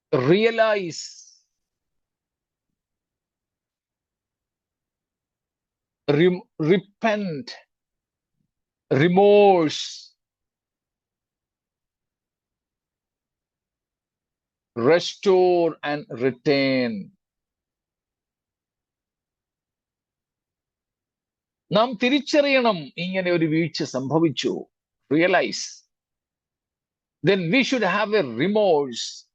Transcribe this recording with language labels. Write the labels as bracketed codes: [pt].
[en] Realise, repent, remorse, restore and retain. [ml] നാം തിരിച്ചറിയണം ഇങ്ങനെ ഒരു വീഴ്ച സംഭവിച്ചു. [en] Realise. Then we should have a remorse.